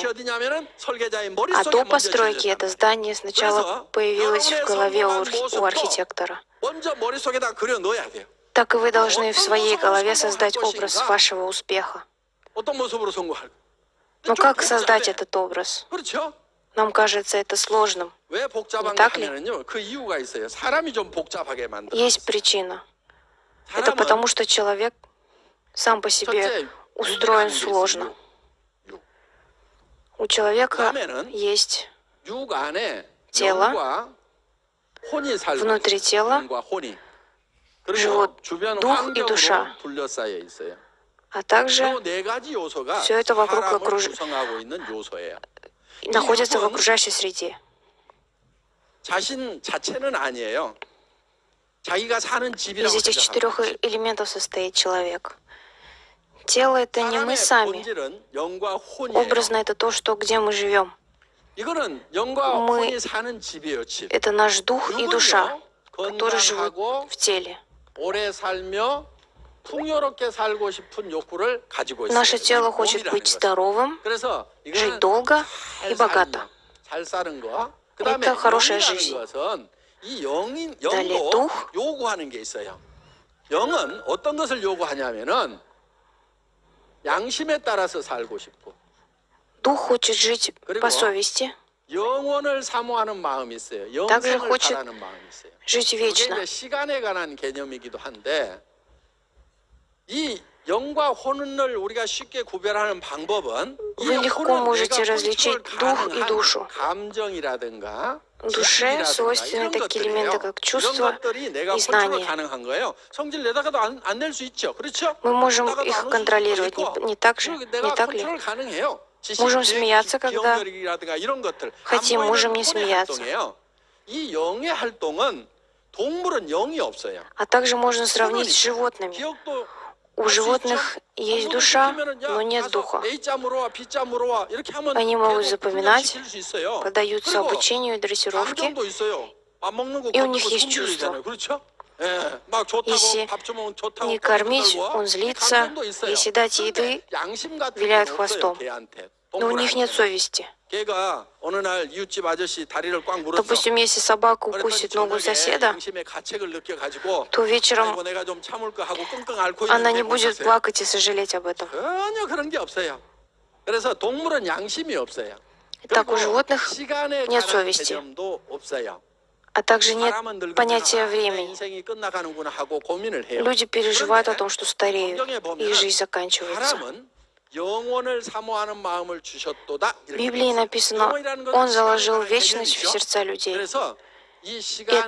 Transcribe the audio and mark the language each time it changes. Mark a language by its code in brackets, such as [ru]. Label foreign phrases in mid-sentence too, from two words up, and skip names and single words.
[ru] А до постройки это здание сначала появилось в голове у архитектора. [ko] 먼저 머릿속에다 그려 넣어야 돼요. [ru] Так и вы должны в своей голове создать образ вашего успеха. [ko] 어떤 모습으로 성공할? [ru] Но как создать этот образ? [ko] 그렇죠? [ru] Нам кажется это сложным. [ko] 왜 복잡한가 [ru] так ли? [ko] 하면은요, 그 이유가 있어요. 사람이 좀 복잡하게 만들어. [ru] Есть причина. Это потому, что человек сам по себе устроен сложно. У человека есть [ko] 육 안에 [ru] тело, [ko] 영과 혼이 살고 [ru] внутри тела [ko] 영과 혼이. 그리고 [ru] живут [ko] 주변 [ru] дух и [ko] 환경으로 [ru] душа. [ko] 둘러싸여 있어요. [ru] а также [ko] 이 네 가지 요소가 [ru] все это вокруг [ko] 사람을 구성하고 있는 요소예요. [ru] находится в окружающей среде. [ko] 자신 자체는 아니에요. 자기가 사는 [ru] Из [ko] 집이라고 [ru] этих 4 [ko] 생각하고 [ru] элементов состоит человек. Тело — это не мы [ko] 사람의 [ru] сами. [ko] 본질은 영과 혼이에요. [ru] Образно — это то, что где мы живем. [ko] 이거는 영과 [ru] Мы- [ko] 혼이 사는 집이에요, 집. [ru] Это наш дух и душа. [ko] 누군요? [ru] которые живут [ko] 건강하고 [ru] в теле. [ko] 오래 살며 풍요롭게 살고 싶은 욕구를 가지고 있어요. [ru] Наше тело хочет [ko] 몸이라는 [ru] быть [ko] 것은. [ru] здоровым, [ko] 그래서 [ru] жить [ko] 이거는 [ru] долго [ko] 잘 [ru] и богато. [ko] 살며, 잘 사는 거. 그다음에 [ru] Это хорошая [ko] 영이라는 [ru] жизнь. [ko] 것은 이 [ru] Далее [ko] 영도 [ru] дух. [ko] 요구하는 게 있어요. 영은 어떤 것을 요구하냐면은 양심에 따라서 살고 싶고 [ru] Дух хочет жить [ko] 그리고 [ru] по совести, [ko] 영원을 사모하는 마음이 있어요. [ru] также [ko] 영생을 [ru] хочет [ko] 바라는 마음이 있어요. [ru] жить [ko] 그게 [ru] вечно. [ko] 이제 시간에 관한 개념이기도 한데 이 영과 혼을 우리가 쉽게 구별하는 방법은 이 [ru] Вы легко [ko] 혼은 [ru] можете [ko] 내가 [ru] различить [ko] 컨트롤 [ru] дух и [ko] 가능한 [ru] душу. [ko] 감정이라든가 [ru] Душе [ko] 지식이라든가 [ru] свойственны [ko] 이런 [ru] такие [ko] 것들이에요. [ru] элементы, как [ko] 이런 [ru] чувства [ko] 것들이 내가 [ru] и [ko] 컨트롤 [ru] знания. [ko] 가능한 거예요. 성질 내다가도 안 낼 수 있죠. 그렇죠? [ru] Мы можем [ko] 내다가도 [ru] их [ko] 안 웃을 수도 [ru] контролировать, [ko] 있고. [ru] не так же? [ko] 그리고 내가 [ru] Не так ли? [ko] 컨트롤 가능해요. 지식, [ru] Можем [ko] 계획, [ru] смеяться, когда [ko] 기억력이라든가 이런 것들. [ru] хотим, [ko] 안 보이는 [ru] можем не [ko] 혼의 [ru] смеяться. [ko] 활동이에요. 이 영의 활동은 동물은 영이 없어요. [ru] А также можно сравнить с животными. [ko] 기억도 [ru] У животных есть душа, но нет духа. Они могут запоминать, поддаются [ko] 그리고 [ru] обучению и дрессировке, [ko] 감정도 있어요. 밥 먹는 거 [ru] и у [ko] 가지고 [ru] них есть [ko] 숨기잖아요. [ru] чувства. [ko] 그렇죠? 예, 막 좋다고 [ru] Если [ko] 밥 주면 좋다고 [ru] не кормить, [ko] 떠들고 [ru] он злится. [ko] 감정도 있어요. [ru] Если дать [ko] 근데 [ru] еды, [ko] 양심 같은 [ru] виляет [ko] 건 없어요, [ru] хвостом. [ko] 걔한테. [ru] но у них нет совести. [ko] 걔가 어느 날 이웃집 아저씨 다리를 꽉 물었어. [ru] Допустим, если собака [ko] 그랬더니 [ru] укусит ногу [ko] 저녁에 [ru] соседа, [ko] 양심의 가책을 느껴가지고 [ru] то вечером [ko] 아이고 내가 좀 참을 거 하고 끙끙 앓고 [ru] она [ko] 있는데 [ru] не будет [ko] 보셨어요? [ru] плакать и сожалеть об этом. [ko] 전혀 그런 게 없어요. 그래서 동물은 양심이 없어요. [ru] Так [ko] 그리고 [ru] у животных [ko] 시간에 [ru] нет [ko] 관한 [ru] совести. [ko] 개념도 없어요. [ru] А также нет [ko] 사람은 늙으면 [ru] понятия [ko] 내 [ru] времени. [ko] 인생이 끝나가는구나 하고 고민을 해요. [ru] Люди переживают о [ko] 그런데 [ru] том, что стареют, [ko] 성경에 [ru] и [ko] 보면 [ru] жизнь заканчивается. [ko] 사람은 영원을 사모하는 마음을 주셨도다. [ru] В Библии написано, Он заложил вечность в сердца людей. [ko] 그래서 이 [ru] Это